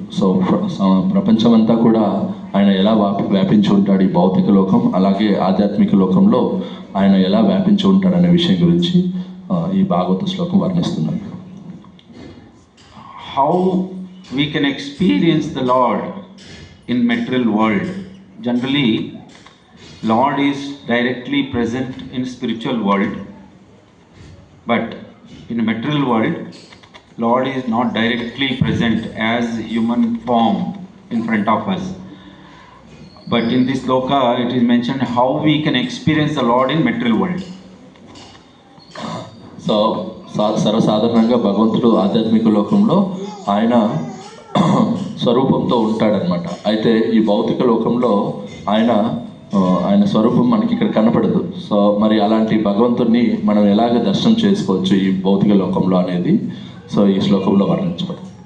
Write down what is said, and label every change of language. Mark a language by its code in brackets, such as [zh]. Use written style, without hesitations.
[te] So ప్రపంచమంతా కూడా ఆయన ఎలా వ్యాపించి ఉంటాడు, ఈ భౌతిక లోకం అలాగే ఆధ్యాత్మిక లోకంలో ఆయన ఎలా వ్యాపించి ఉంటాడు అనే విషయం గురించి ఈ భాగవత శ్లోకం వర్ణిస్తున్నాడు. [en] How we can experience the Lord in material world? Generally, Lord is directly present in spiritual world, but in material world, Lord is not directly present as human form in front of us. But in this sloka, it is mentioned how we can experience the Lord in material world. [te] So సర్వసాధారణంగా భగవంతుడు ఆధ్యాత్మిక లోకంలో ఆయన స్వరూపంతో ఉంటాడనమాట. అయితే ఈ భౌతిక లోకంలో ఆయన స్వరూపం మనకి ఇక్కడ కనపడదు. సో మరి అలాంటి భగవంతుడిని మనం ఎలాగ దర్శనం చేసుకోవచ్చు ఈ భౌతిక లోకంలో అనేది సో ఈ శ్లోకంలో వర్ణించబడింది.